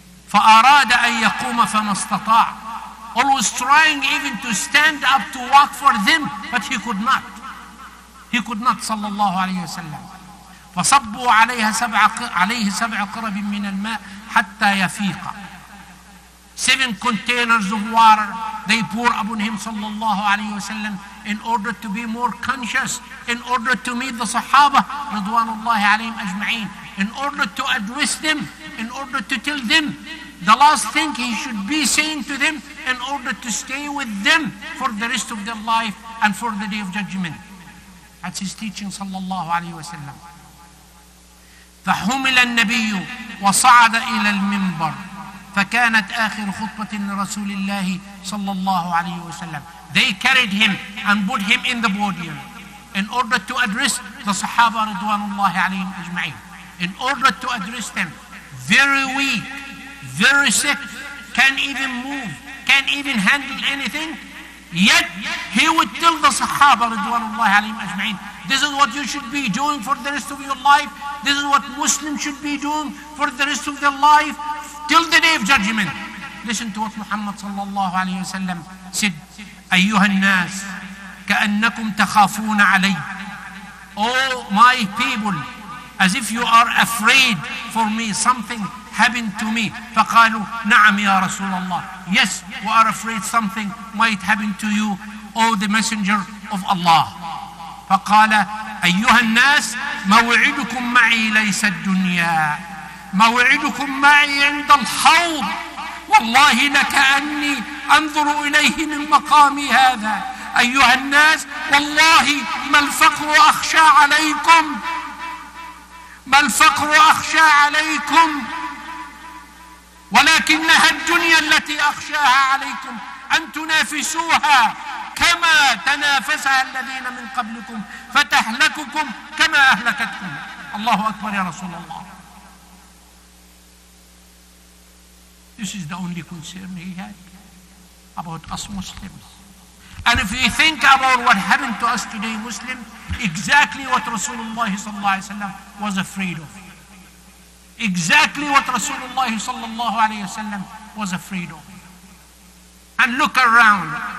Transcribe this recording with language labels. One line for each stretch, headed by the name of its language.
Arabic: فأراد أن يقوم فما استطاع.
English: Always trying even to stand up to walk for them, but he could not. He could not, sallallahu alayhi wa sallam.
Arabic: فصبوا عليه سبع قرب من الماء حتى يفيق.
English: 7 containers of water they pour upon him, sallallahu alayhi wa sallam, in order to be more conscious, in order to meet the Sahaba, Ridwanullahi alayhim ajma'in, in order to address them, in order to tell them the last thing he should be saying to them, in order to stay with them for the rest of their life and for the day of judgment. That's his teaching, sallallahu alayhi wa sallam.
Arabic: فحمل النبي وصعد إلى المنبر فكانت آخر خطبة لرسول الله صلى الله عليه وسلم.
English: They carried him and put him in the podium in order to address the Sahaba Ridwanullahi alayhim ajma'in, in order to address them. Very weak, very sick, can't even move, can't even handle anything. Yet he would tell the Sahaba Ridwanullahi alayhim ajma'in, this is what you should be doing for the rest of your life. This is what Muslims should be doing for the rest of their life till the day of judgment. Listen to what Muhammad sallallahu alayhi wa sallam said.
Arabic: أيها الناس كأنكم تخافون علي.
English: Oh my people, as if you are afraid for me, something happened to me.
Arabic: فقالوا نعم يا رسول الله.
English: Yes, we are afraid something might happen to you, O the messenger of Allah.
Arabic: فقال أيها الناس موعدكم معي ليس الدنيا. موعدكم معي عند الحوض. والله لكأني أنظر إليه من مقامي هذا. أيها الناس والله ما الفقر أخشى عليكم. ما الفقر أخشى عليكم ولكنها الدنيا التي أخشاها عليكم أن تنافسوها كما تنافسها الذين من قبلكم فتهلككم كما أهلكتكم. الله أكبر يا رسول الله.
English: This is the only concern he had about us Muslims. And if you think about what happened to us today, Muslims, exactly what Rasulullah sallallahu alaihi wasallam was afraid of. Exactly what Rasulullah sallallahu alaihi wasallam was afraid of. And look around.